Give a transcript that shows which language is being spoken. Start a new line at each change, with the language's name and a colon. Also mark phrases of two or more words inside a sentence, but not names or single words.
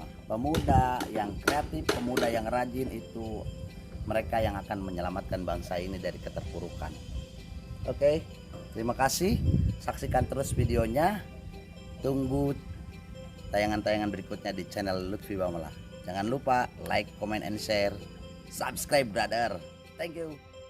Indonesian: Pemuda yang kreatif, pemuda yang rajin, itu mereka yang akan menyelamatkan bangsa ini dari keterpurukan. Oke, terima kasih, saksikan terus videonya, tunggu tayangan-tayangan berikutnya di channel Lutfi Bamala. Jangan lupa
English: like, comment, and share. Subscribe brother. Thank you.